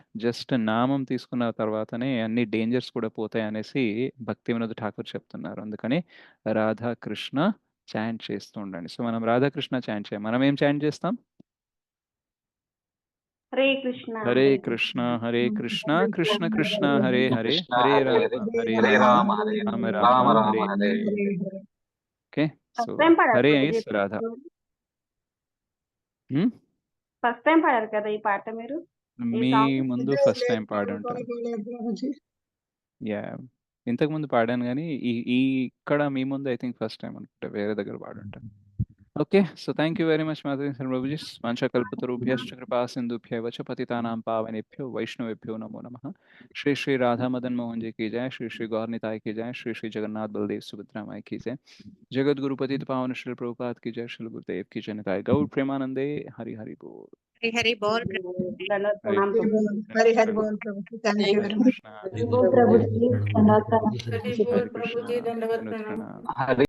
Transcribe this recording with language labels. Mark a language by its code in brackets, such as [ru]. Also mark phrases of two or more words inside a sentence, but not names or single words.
[te] జస్ట్ నామం తీసుకున్న తర్వాతనే అన్ని డేంజర్స్ కూడా పోతాయి అనేసి భక్తి వినోద్ ఠాకూర్ చెప్తున్నారు. అందుకని రాధాకృష్ణ చాంట్ చేస్తూ ఉండండి. సో మనం రాధాకృష్ణ చాంట్ చేయం, మనం ఏం చాంట్ చేస్తాం? హరే కృష్ణ హరే కృష్ణ హరే కృష్ణ కృష్ణ కృష్ణ హరే హరే, కృష్ణ హరే హరే రామ హరే, హరే హరే రామ రామ హరే రామ రామ రామ రామ హరే హరే హరే. హరే. [en] Okay. So first time [te] పాడారు హరే ప్రభుజీ ఐస్ రాధ. [en] first time [te] పాడారు కదా ఈ పాట మీరు ఈ మీ సాంగ్ ముందు [en] first time [te] పాడి ఉంటాను. యా ఇంతకు ముందు పాడాను కానీ ఈ ఇక్కడ మీ ముందు [en] I think first time [te] అనుకుంటా, వేరే దగ్గర పాడి ఉంటాను. [en] Okay. So thank you very much [sa] మాధవి ప్రభుజీ. వాంఛాకల్పతరుభ్యశ్చ కృపా సింధుభ్యైవ చ పతితానాం పావనేభ్యో వైష్ణవేభ్యో నమో నమః. [hi] श्री श्री राधा मदन मोहन जी की जय, श्री श्री गौर निताय की जय, श्री श्री जगन्नाथ बलदेव सुभद्रा माई की जय, जगत गुरु पतित पावन श्री प्रभुपाद की जय, श्री गुरुदेव की जय निताय गौर प्रेमानंदे हरि हरि बोल. हरि हरि बोल हरि हरि बोल प्रभु [en] thank you very much [hi] हरि बोल प्रभुजी दंडवत प्रणाम. हरि